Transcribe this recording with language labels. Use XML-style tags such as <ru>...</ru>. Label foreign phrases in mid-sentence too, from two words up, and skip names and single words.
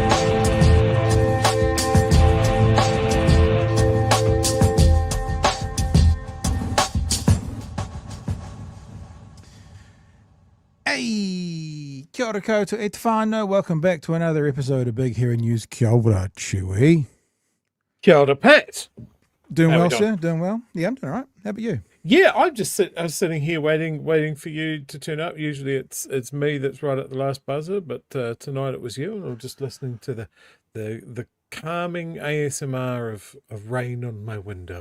<mi>Hey, kia ora koutou e te whānau.</mi> <en>Welcome back to another episode of Big Hairy News.</en> <mi>Kia ora, Chewy. Kia ora, Pat.</mi> <en>Doing How well, we sir? Doing well? Yeah, I'm doing all right. How about you? Yeah, I was sitting here waiting for you to turn up. Usually it's me that's right at the last buzzer, but tonight it was you, and I'm just listening to the calming ASMR of rain on my window.</en>